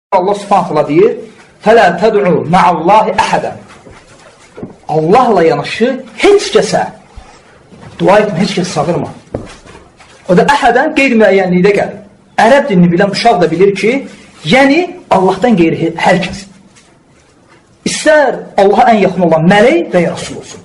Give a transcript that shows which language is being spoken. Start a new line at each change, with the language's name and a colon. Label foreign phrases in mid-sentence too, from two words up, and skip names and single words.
Azerbaijani: Allah subhanətlə deyir,
Arabic: فَلَا تَدْعُوا مَعَ اللّٰهِ أَحَدًا
Azerbaijani: Allahla yanaşı heç kəsə dua etmə, heç kəsə çağırma. O da əhədən qeyri-müəyyənlikdə gəlir. Ərəb dilini bilən uşaq da bilir ki, yəni Allahdan qeyri hər kəs. İstər Allaha ən yaxın olan mələk və ya Rasul olsun.